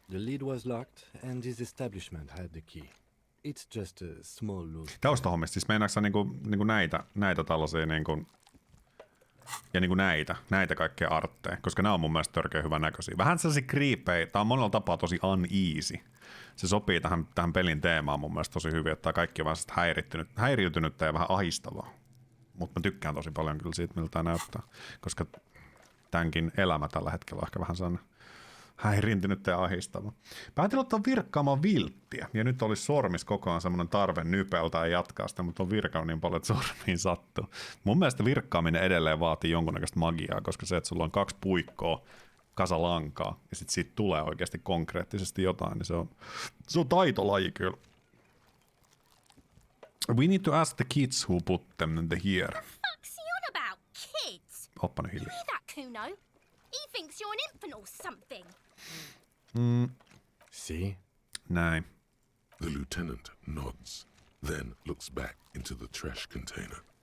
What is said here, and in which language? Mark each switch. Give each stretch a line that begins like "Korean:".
English: The lid was locked and his establishment had the key. It's just a small loose.
Finnish: Taustahommista, siis meinaatko sä niinku näitä tällaisia niinku, ja niinku näitä kaikkea artteja, koska nämä on mun mielestä törkeä hyvän näköisiä. Vähän sellaisia kriipejä, tää on monella tapaa tosi uneasy. Se sopii tähän pelin teemaan mun mielestä tosi hyvin, että tää kaikki on vähän häiriytynyttä ja vähän ahistavaa. Mutta mä tykkään tosi paljon kyllä siitä, miltä tää näyttää, koska tämänkin elämä tällä hetkellä on ehkä vähän sellainen häiriintynyt ja ahistava. Päätin ottaa virkkaamaan vilttiä, ja nyt olisi sormis koko ajan semmoinen tarve nypeltä ja jatkaa sitä, mutta on virkannut niin paljon, että sormiin sattuu. Mun mielestä virkkaaminen edelleen vaatii jonkunnäköistä magiaa, koska se, että sulla on 2 puikkoa kasa lankaa, ja sitten siitä tulee oikeasti konkreettisesti jotain, niin se on taitolaji kyllä.
English: We need to ask the kids who put them here. What's he on about, kids?
Finnish: Oppa nyt hiljaa.
English: Hear that, Kuno? He thinks you're an infant or something. See?
Finnish: Näin.
English: The lieutenant nods, then looks back into the trash container.